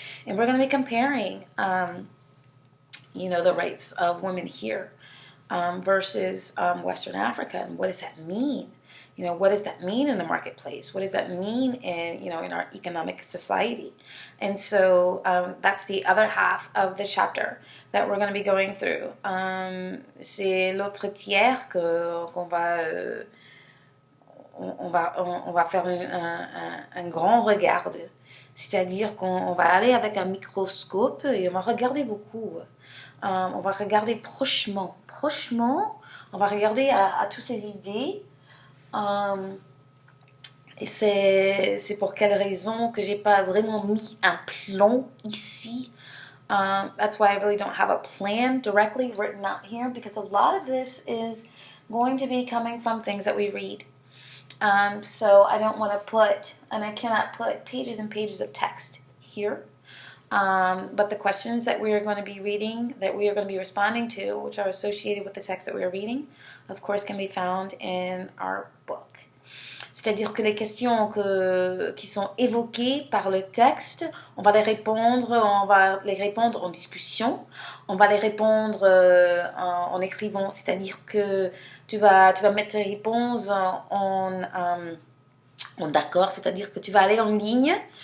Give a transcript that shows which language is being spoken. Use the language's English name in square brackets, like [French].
[English] And we're going to be comparing, the rights of women here versus Western Africa, and what does that mean? What does that mean in the marketplace? What does that mean in our economic society? And so that's the other half of the chapter that we're going to be going through. [French] C'est l'autre tiers qu'on va on va faire un grand regard. C'est-à-dire qu'on va aller avec un microscope et on va regarder beaucoup. On va regarder prochement, on va regarder à toutes ces idées. Et c'est pour quelle raison que j'ai pas vraiment mis un plan ici. [English] That's why I really don't have a plan directly written out here, because a lot of this is going to be coming from things that we read. So I don't want to put, and I cannot put pages and pages of text here. But the questions that we are going to be reading, that we are going to be responding to, which are associated with the text that we are reading, of course, can be found in our book. [French] C'est-à-dire que les questions qui sont évoquées par le texte, on va les répondre en discussion, on va les répondre en écrivant, c'est-à-dire que tu vas mettre tes réponses en d'accord, c'est-à-dire que tu vas aller en ligne.